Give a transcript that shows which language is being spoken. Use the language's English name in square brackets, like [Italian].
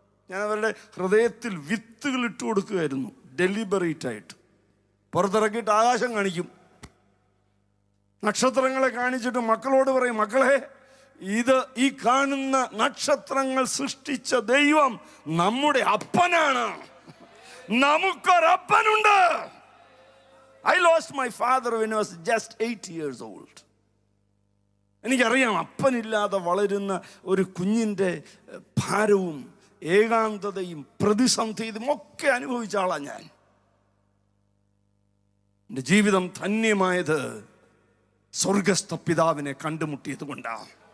[Malayalam] ഞാൻ അവരുടെ ഹൃദയത്തിൽ വിത്തുകൾ ഇട്ട് കൊടുക്കുകയായിരുന്നു. ഡെലിബറേറ്റായിട്ട് പുറത്തിറക്കിയിട്ട് ആകാശം കാണിക്കും, നക്ഷത്രങ്ങളെ കാണിച്ചിട്ട് മക്കളോട് പറയും, മക്കളെ ഇത് ഈ കാണുന്ന നക്ഷത്രങ്ങൾ സൃഷ്ടിച്ച ദൈവം നമ്മുടെ അപ്പനാണ്, നമുക്കൊരപ്പനുണ്ട്. [English] I lost my father when I was just 8 years old. [Malayalam] എനിക്കറിയാം അപ്പനില്ലാതെ വളരുന്ന ഒരു കുഞ്ഞിൻ്റെ ഭാരവും ഏകാന്തതയും പ്രതിസന്ധിയും ഒക്കെ അനുഭവിച്ച ആളാണ് ഞാൻ. എൻ്റെ ജീവിതം ധന്യമായത് സ്വർഗസ്ഥ പിതാവിനെ കണ്ടുമുട്ടിയത് കൊണ്ടാണ്.